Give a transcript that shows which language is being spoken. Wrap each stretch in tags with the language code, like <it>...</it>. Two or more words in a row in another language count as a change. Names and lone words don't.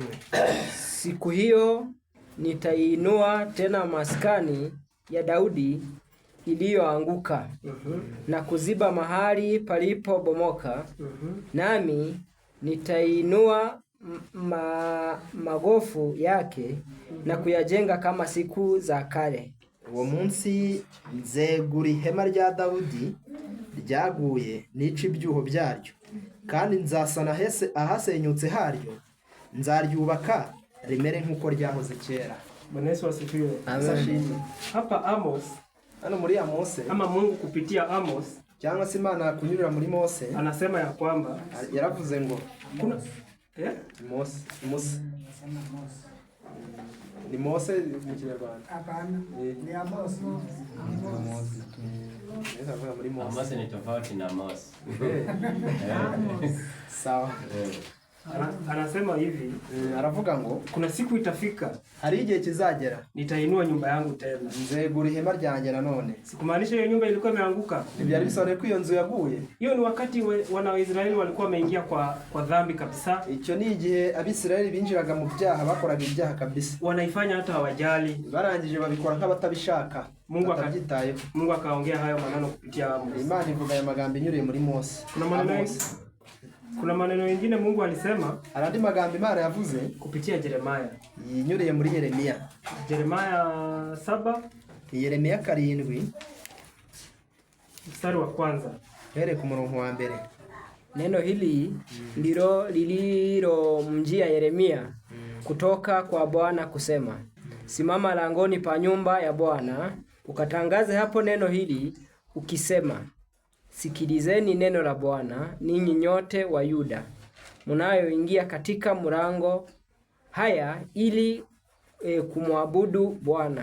<sw>Siku hiyo nitaiinua tena maskani ya Daudi iliyoanguka na kuziba mahali palipo bomoka, nami nitainua magofu yake na kuyajenga kama siku za kale.</sw> <rw>Uwo munsi nzegura ihema rya Daudi ryaguye nica ibyuho byaryo, kandi nzasana ahasenyutse haryo, nzaryubaka rimere nk'uko ryahoze kera.</rw> <sw>Bwana Yesu asifiwe. Amen. Hapa Amos,</sw> <rw>hano muri Amos,</rw> <sw>ama Mungu kupitia Amos,</sw> <rw>cyangwa se Imana kunyurira muri Mose,</rw> <sw>anasema ya kwamba</sw> <rw>yaravuze ngo</rw> <sw>kuna</sw> <rw>Mose ni Mose mu Kinyarwanda.</rw> <sw>Hapana, ni Amos. Amos ni tofauti na Mose. Sawa. Anasema hivi,</sw> <rw>aravuga ngo</rw> <sw>kuna siku itafika,</sw> <rw>hari igihe kizagera,</rw> <sw>nitainua nyumba yangu tena.</sw> <rw>Nzegura ihema ryanjye nanone.</rw> <sw>Sikumaanisha hiyo nyumba ilikuwa imeanguka.</sw> <rw>Byari bisobanuye ko iyo nzu yaguye.</rw> <sw>Hiyo ni wakati wana wa Israeli walikuwa wameingia kwa dhambi kabisa.</sw> <rw>Icyo ni igihe Abisirayeli binjiraga mu byaha, bakoraga ibyaha kabisa.</rw> <sw>Wanaifanya hata hawajali.</sw> <rw>Barangije babikora nk'abatabishaka.</rw> <sw>Mungu akaongea hayo maneno kupitia Amos.</sw> <rw>Imana ivuga aya magambo inyuriye muri Mose.</rw> <sw>Kuna maneno Kuna maneno mengine Mungu alisema</sw> <rw>arandi magambo Imana yavuze</rw> <sw>kupitia Yeremia.</sw> <rw>yinyuriye muri Yeremiya.</rw> <sw>Yeremia 7</sw> <rw>Yeremiya 7</rw> <sw>mstari wa kwanza.</sw> <rw>here ku murongo wa mbere.</rw> <sw>Neno hili ndilo lililomjia Yeremia kutoka kwa Bwana kusema, simama langoni pa nyumba ya Bwana, ukatangaze hapo neno hili ukisema, sikilizeni neno la Bwana, ninyi nyote wa Yuda mnayoingia katika mlango haya ili kumwabudu Bwana.</sw>